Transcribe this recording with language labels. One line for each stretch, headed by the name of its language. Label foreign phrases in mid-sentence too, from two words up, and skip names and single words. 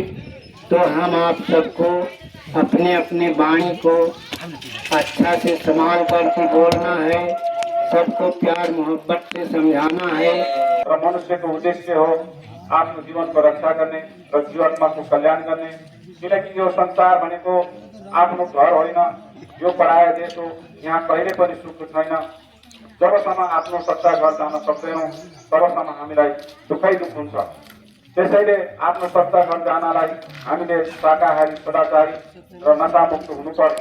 Hindi: तो हम आप सबको अपने अपने वाणी को अच्छा से संभाल करके बोलना है, सबको प्यार मोहब्बत से समझाना है। और मनुष्य का उद्देश्य हो आत्म जीवन को रक्षा करने और जीवात्मा को कल्याण करने,
Nepali: किनकि यो संसार भनेको आफ्नो घर होइन, यो पराया देश हो। यहाँ कहिले पनि सुख छैन। जबसम्म आफ्नो सत्ता घर जान सक्दैनौँ तबसम्म हामीलाई दुःखै दुःख हुन्छ। त्यसैले आफ्नो सत्ता घर जानलाई हामीले शाकाहारी सदाचारी र नशामुक्त हुनुपर्छ।